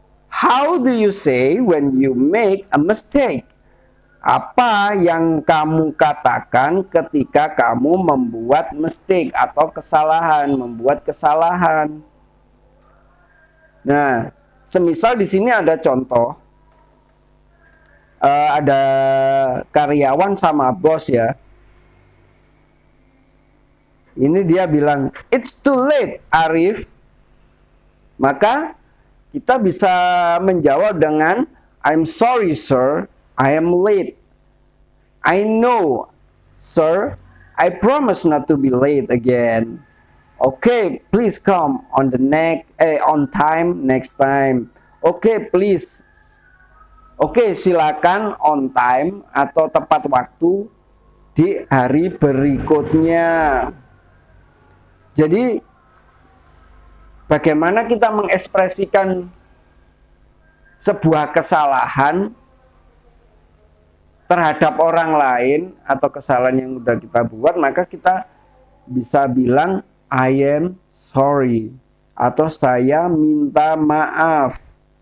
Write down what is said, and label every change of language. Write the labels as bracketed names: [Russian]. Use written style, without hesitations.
[English] How do you say when you make a mistake? [Indonesian] Apa yang kamu katakan ketika kamu membuat mistake atau membuat kesalahan? Nah, semisal di sini ada contoh, ada karyawan sama bos ya. Ini dia bilang, [English] it's too late, Arif. [Indonesian] Maka kita bisa menjawab dengan, [English] I'm sorry, sir. I am late. I know, sir. I promise not to be late again. Okay, please come on time next time. Okay, please. [Indonesian] Oke, silakan [English] on time [Indonesian] atau tepat waktu di hari berikutnya. Jadi bagaimana kita mengekspresikan sebuah kesalahan terhadap orang lain atau kesalahan yang sudah kita buat, maka kita bisa bilang [English] I am sorry [Indonesian] atau saya minta maaf.